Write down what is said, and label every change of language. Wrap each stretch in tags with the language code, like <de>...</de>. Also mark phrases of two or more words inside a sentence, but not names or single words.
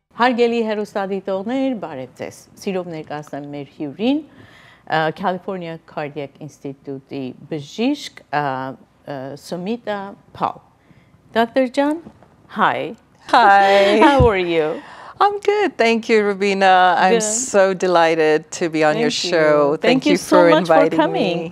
<hy>Հարգելի հեռուստադիտողներ, բարև ձեզ։ Սիրով ներկայացնեմ մեր հյուրին, California Cardiac Institute-ի բժիշկ Sumita Paul.</hy> <en>Dr. John, hi. Hi. How are you? I'm good. Thank you, Rubina. I'm so delighted to be on your show. Thank you for so much for inviting coming. me.</en>